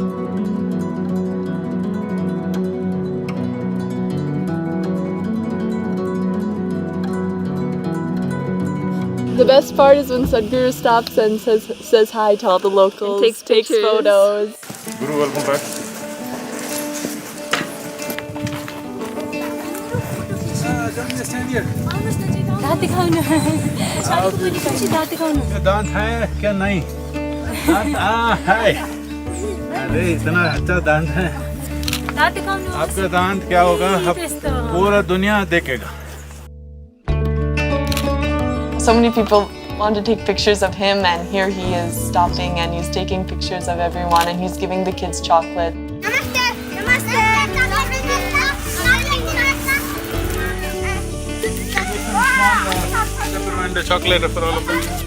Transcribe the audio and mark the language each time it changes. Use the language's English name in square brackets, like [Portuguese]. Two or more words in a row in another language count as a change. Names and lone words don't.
[English] The best part is when Sadhguru stops and says hi to all the locals, And takes photos. Guru, welcome back. Stand here. [Nepali] दांत दिखाउनु छोरीको पनि पछि दांत दिखाउनु [Hindi] दांत है क्या नहीं? दांत है। अरे इतना अच्छा दांत है। [Nepali] दांत दिखाउनु [Hindi] आपका दांत क्या होगा? अब पूरा दुनिया देखेगा। [English] So many people want to take pictures of him, and here he is stopping and he's taking pictures of everyone and he's giving the kids chocolate. And a chocolate for all of them.